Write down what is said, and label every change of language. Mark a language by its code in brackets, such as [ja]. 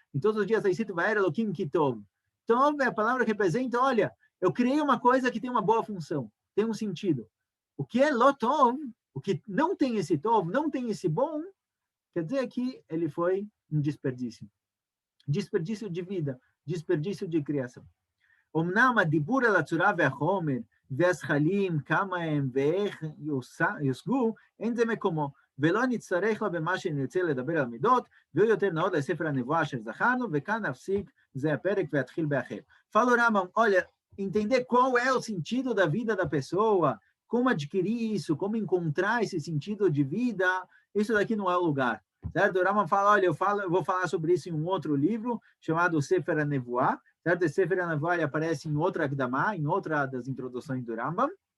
[pt] Em todos os dias está escrito, [he] Vayar Elohim ki tov. [pt] Tov é a palavra que representa, olha, eu criei uma coisa que tem uma boa função, tem um sentido. O que é lotov, o que não tem esse tov, não tem esse bom, quer dizer que ele foi um desperdício. Desperdício de vida, desperdício de criação. [he] אמנם הדיבור על הצורה והחומר והזכלים, כמה הם ואיך יושגו, אין זה מקומו, ולא נצטרך לה במה שנרצה לדבר על מידות, והוא יותר נאות לספר הנבואה אשר זכרנו, וכאן נפסיק זה הפרק והתחיל באחר. [pt] Fala o Rambam, olha, entender qual é o sentido da vida da pessoa, como adquirir isso, como encontrar esse sentido de vida, isso daqui não é o lugar. Certo? O Rambam fala, olha, eu vou falar sobre isso em um outro livro, chamado Sefer HaNevuah, certo? Esse Sefer HaNevuah aparece em outra Akdamah, em outra das introduções do Rambam.